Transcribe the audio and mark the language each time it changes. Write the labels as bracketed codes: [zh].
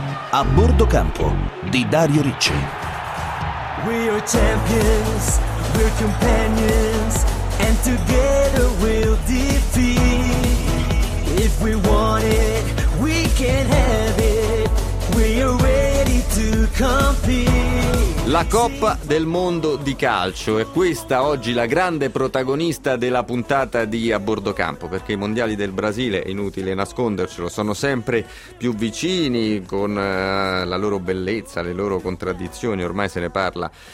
[it] A bordo campo di Dario Ricci. [en] We are champions, we're companions, and together we'll defeat. If we want it, we can have it. We are ready to compete. [it] La Coppa del Mondo di Calcio è questa oggi la grande protagonista della puntata di A Bordo Campo, perché i mondiali del Brasile, è inutile nascondercelo, sono sempre più vicini con la loro bellezza, le loro contraddizioni, ormai se ne parla